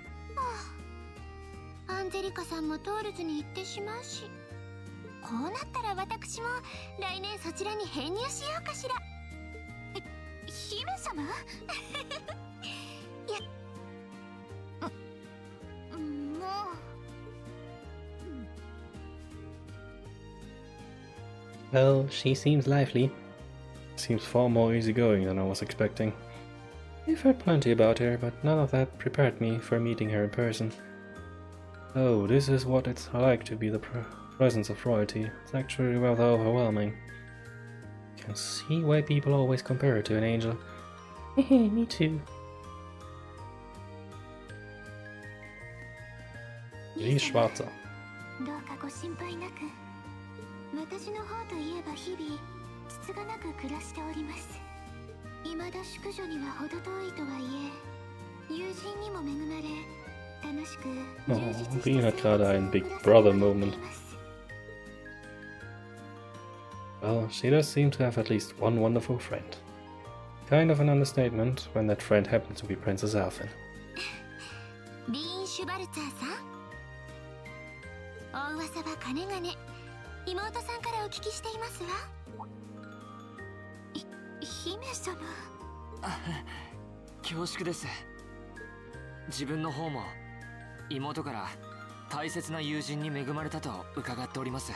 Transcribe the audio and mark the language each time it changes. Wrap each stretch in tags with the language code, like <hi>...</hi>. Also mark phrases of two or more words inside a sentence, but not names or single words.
<ja>アンジェリカさんもトールズに行ってしまうし、こうなったら私も来年そちらに編入しようかしら。姫様？いや、もう。</ja> <en>Well, she seems lively. Seems far more easygoing than I was expecting. I've heard plenty about her, but none of that prepared me for meeting her in person. Oh, this is what it's like to be the presence of royalty. It's actually rather overwhelming. I can see why people always compare her to an angel. Hehe, me too.</en> <de>Sie ist schwarzer.</de> <ja>どうかご心配なく。私の方といえば日々つつがなく暮らしております。未だ淑女には程遠いとはいえ、友人にも恵まれ。</ja> <de>Oh, Rien hat gerade einen</de> <en>Big Brother Moment. Well, she does seem to have at least one wonderful friend. Kind of an understatement when that friend happens to be Princess Alfin.</en> <ja>リーン・シュバルツァーさん、お噂はかねがね妹さんからお聞きしていますわ。姫様。恐縮です。自分の方も妹から大切な友人に恵まれたと伺っております。</ja>